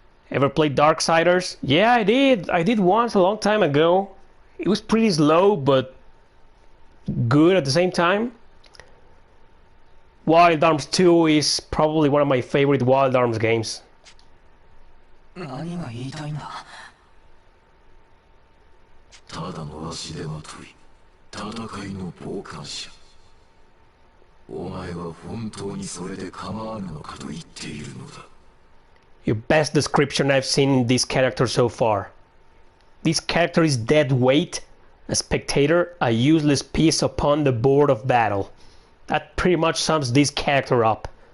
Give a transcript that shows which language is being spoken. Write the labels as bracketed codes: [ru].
[en] Ever played Darksiders? Yeah, I did. I did once a long time ago. It was pretty slow, but good at the same time. Wild Arms 2 is probably one of my favorite Wild Arms games. [ja] 何が言いたいんだ。ただの足手まとい、戦いの傍観者。お前は本当にそれで構わぬのかと言っているのだ。 [en] Your best description I've seen in this character so far. This character is dead weight, a spectator, a useless piece upon the board of battle. That pretty much sums this character up.